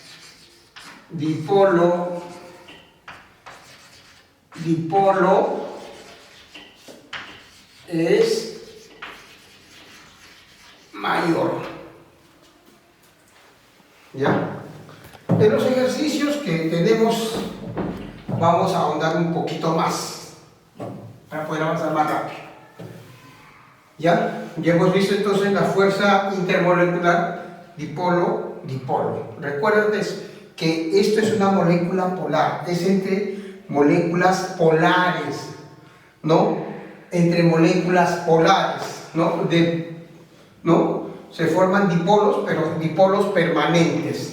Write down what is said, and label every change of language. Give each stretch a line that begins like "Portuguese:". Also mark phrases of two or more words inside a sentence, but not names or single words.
Spanish: dipolo es mayor. ¿Ya? En los ejercicios que tenemos vamos a ahondar un poquito más para poder avanzar más rápido. ¿Ya? Ya hemos visto entonces la fuerza intermolecular dipolo-dipolo. Recuerden que esto es una molécula polar, es entre moléculas polares, ¿no? Entre moléculas polares, ¿no? Se forman dipolos, pero dipolos permanentes.